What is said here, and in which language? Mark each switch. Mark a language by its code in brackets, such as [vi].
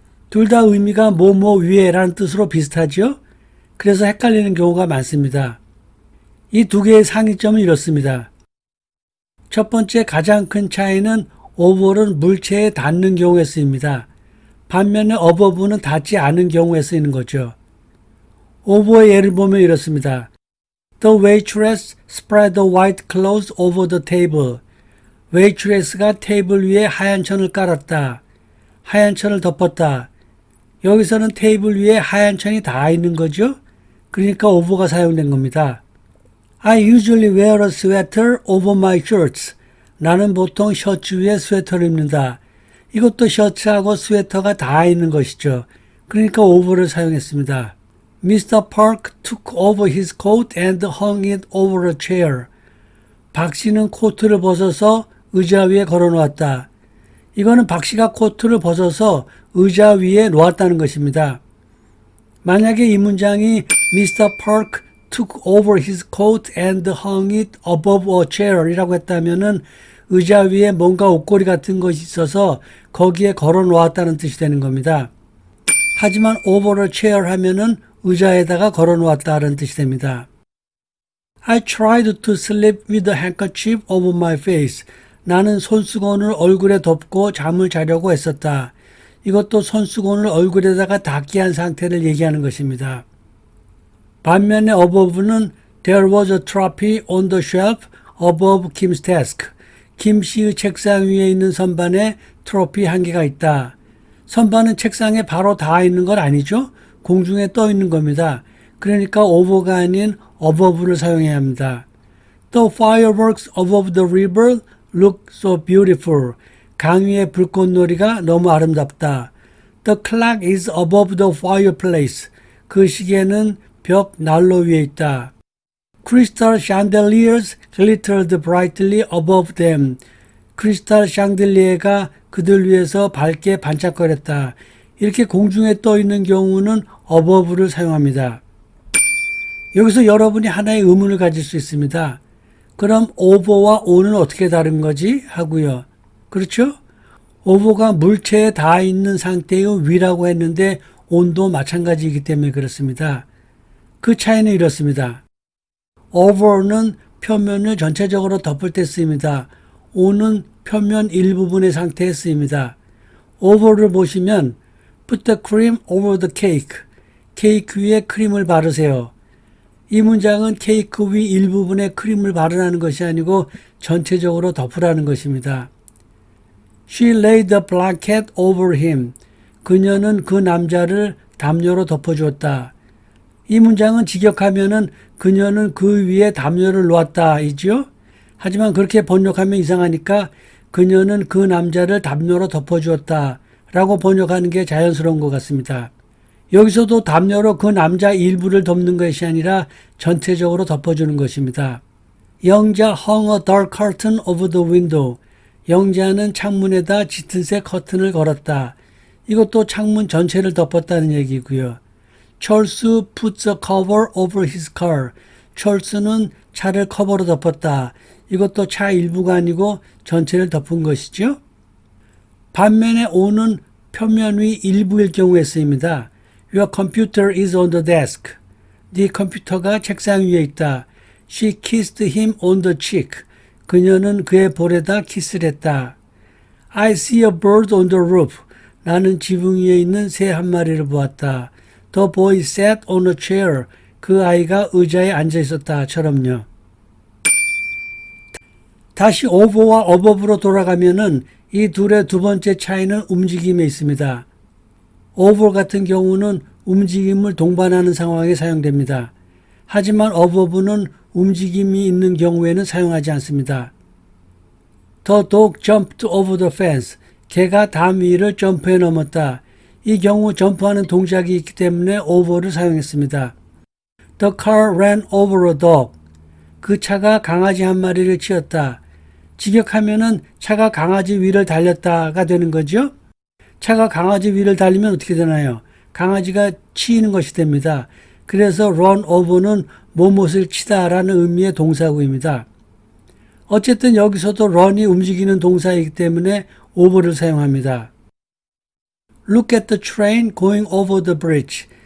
[ko] 둘 다 의미가 뭐뭐 위에라는 뜻으로 비슷하죠? 그래서 헷갈리는 경우가 많습니다. 이 두 개의 상이점은 이렇습니다. 첫 번째 가장 큰 차이는 over는 물체에 닿는 경우에 쓰입니다. 반면에 above는 닿지 않은 경우에 쓰이는 거죠. over의 예를 보면 이렇습니다. [en] The waitress spread the white cloth over the table. [ko] waitress가 테이블 위에 하얀 천을 깔았다. 하얀 천을 덮었다. 여기서는 테이블 위에 하얀 천이 닿아 있는 거죠. 그러니까 over가 사용된 겁니다. [en] I usually wear a sweater over my shirts. [ko] 나는 보통 셔츠 위에 스웨터를 입는다. 이것도 셔츠하고 스웨터가 닿아 있는 것이죠. 그러니까 over를 사용했습니다. [en] Mr. Park took over his coat and hung it over a chair. [ko] 박 씨는 코트를 벗어서 의자 위에 걸어 놓았다. 이거는 박 씨가 코트를 벗어서 의자 위에 놓았다는 것입니다. 만약에 이 문장이 Mr. [en] Park took over his coat and hung it above a chair [ko] 이라고 했다면은 의자 위에 뭔가 옷걸이 같은 것이 있어서 거기에 걸어 놓았다는 뜻이 되는 겁니다. 하지만 over a chair 하면은 의자에다가 걸어 놓았다는 뜻이 됩니다. [en] I tried to sleep with a handkerchief over my face. [ko] 나는 손수건을 얼굴에 덮고 잠을 자려고 했었다. 이것도 손수건을 얼굴에다가 닿게 한 상태를 얘기하는 것입니다. 반면에 above는 [en] There was a trophy on the shelf above Kim's desk. [ko] 김 씨의 책상 위에 있는 선반에 트로피 한 개가 있다. 선반은 책상에 바로 닿아 있는 건 아니죠? 공중에 떠 있는 겁니다. 그러니까 over가 아닌 above를 사용해야 합니다. [en] The fireworks above the river look so beautiful. [ko] 강 위의 불꽃놀이가 너무 아름답다. [en] The clock is above the fireplace. [ko] 그 시계는 벽 난로 위에 있다. [en] Crystal chandeliers glittered brightly above them. [ko] 크리스탈 샹들리에가 그들 위에서 밝게 반짝거렸다. 이렇게 공중에 떠 있는 경우는 above를 사용합니다. 여기서 여러분이 하나의 의문을 가질 수 있습니다. 그럼 over와 on은 어떻게 다른 거지? 하고요. 그렇죠? over가 물체에 닿아 있는 상태의 위라고 했는데 on도 마찬가지이기 때문에 그렇습니다. 그 차이는 이렇습니다. over는 표면을 전체적으로 덮을 때 쓰입니다. on은 표면 일부분의 상태에 쓰입니다. over를 보시면 [en] Put the cream over the cake. [ko] 케이크 위에 크림을 바르세요. 이 문장은 케이크 위 일부분에 크림을 바르라는 것이 아니고 전체적으로 덮으라는 것입니다. [en] She laid the blanket over him. [ko] 그녀는 그 남자를 담요로 덮어주었다. 이 문장은 직역하면은 그녀는 그 위에 담요를 놓았다 이죠. 하지만 그렇게 번역하면 이상하니까 그녀는 그 남자를 담요로 덮어주었다 라고 번역하는 게 자연스러운 것 같습니다. 여기서도 담요로 그 남자 일부를 덮는 것이 아니라 전체적으로 덮어주는 것입니다. [en] 영자 hung a dark curtain over the window. [ko] 영자는 창문에다 짙은색 커튼을 걸었다. 이것도 창문 전체를 덮었다는 얘기고요. [en] 찰스 puts a cover over his car. [ko] 찰스는 차를 커버로 덮었다. 이것도 차 일부가 아니고 전체를 덮은 것이죠. 반면에 on은 표면 위 일부일 경우에 쓰입니다. [en] Your computer is on the desk. [ko] 네 컴퓨터가 책상 위에 있다. [en] She kissed him on the cheek. [ko] 그녀는 그의 볼에다 키스를 했다. [en] I see a bird on the roof. [ko] 나는 지붕 위에 있는 새 한 마리를 보았다. [en] The boy sat on a chair. [ko] 그 아이가 의자에 앉아 있었다처럼요. 다시 over와 above로 돌아가면은 이 둘의 두 번째 차이는 움직임에 있습니다. over 같은 경우는 움직임을 동반하는 상황에 사용됩니다. 하지만 above는 움직임이 있는 경우에는 사용하지 않습니다. [en] The dog jumped over the fence. [ko] 개가 담 위를 점프해 넘었다. 이 경우 점프하는 동작이 있기 때문에 over를 사용했습니다. [en] The car ran over a dog. [ko] 그 차가 강아지 한 마리를 치었다. 직역하면은 차가 강아지 위를 달렸다가 되는 거죠. 차가 강아지 위를 달리면 어떻게 되나요? 강아지가 치이는 것이 됩니다. 그래서 run over는 무엇을 치다라는 의미의 동사구입니다. 어쨌든 여기서도 run이 움직이는 동사이기 때문에 over를 사용합니다. [en] Look at the train going over the bridge.